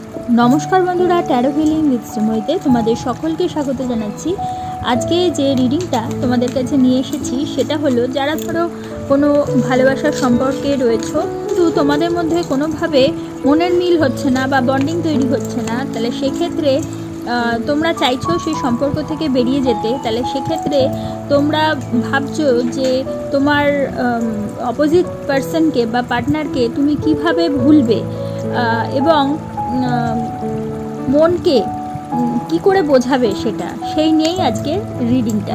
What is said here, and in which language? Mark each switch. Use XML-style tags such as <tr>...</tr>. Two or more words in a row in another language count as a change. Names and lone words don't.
<bn>নমস্কার বন্ধুরা ট্যারো হিলিং উইথ শ্রীময়ীতে তোমাদের সকলকে স্বাগত জানাচ্ছি। আজকে যে রিডিংটা তোমাদের কাছে নিয়ে এসেছি সেটা হলো যারা ধরো কোনো ভালোবাসার সম্পর্কে রয়েছো কিন্তু তোমাদের মধ্যে কোনোভাবে মনের মিল হচ্ছে না বা বন্ডিং তৈরি হচ্ছে না, তাহলে সেই ক্ষেত্রে তোমরা চাইছো সেই সম্পর্ক থেকে বেরিয়ে যেতে, তাহলে সেক্ষেত্রে তোমরা ভাবছো যে তোমার</bn> <en>opposite personকে</en> <bn>বা পার্টনারকে তুমি কিভাবে ভুলবে এবং মনকে কি করে বোঝাবে সেটা, সেই নিয়েই আজকে রিডিংটা।</bn>